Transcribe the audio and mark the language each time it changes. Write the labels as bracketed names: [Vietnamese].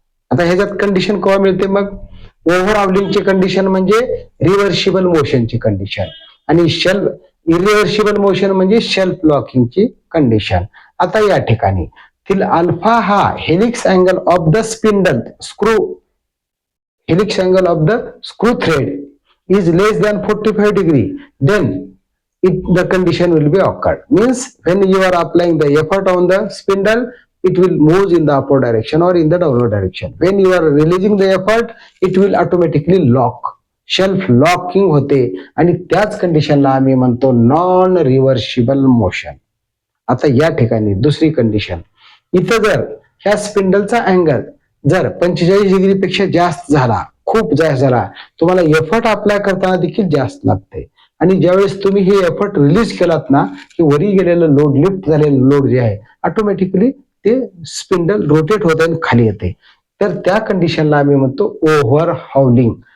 [Marathi] आता ह्याच्यात कंडिशन केव्हा मिळते मग? ओव्हर हावलिंगची कंडिशन म्हणजे रिव्हर्सिबल मोशनची कंडिशन, आणि इरिव्हर्सिबल मोशन म्हणजे शेल्फ लॉकिंगची कंडिशन. आता या ठिकाणी अल्फा हा [English] Helix angle of the spindle screw, helix angle of the screw thread is less than 45 degree, then the condition will be occurred. Means when you are applying the effort on the spindle, it will move in the upward direction or in the downward direction. When you are releasing the effort, it will automatically lock, [Marathi] shelf locking होते, आणि त्याच कंडिशनला आम्ही म्हणतो non reversible motion. आता या ठिकाणी दुसरी कंडिशन, इथं जर ह्या स्पिंडलचा अँगल जर 45 डिग्री पेक्षा जास्त झाला, खूप जास्त झाला, तुम्हाला एफर्ट अप्लाय करताना देखील जास्त लागते, आणि ज्यावेळेस तुम्ही हे एफर्ट रिलीज केलात ना, की वरी गेलेलं लोड, लिफ्ट झालेलं लोड जे आहे ऑटोमॅटिकली ते स्पिंडल रोटेट होते आणि खाली येते, तर त्या कंडिशनला आम्ही म्हणतो ओव्हर हावलिंग.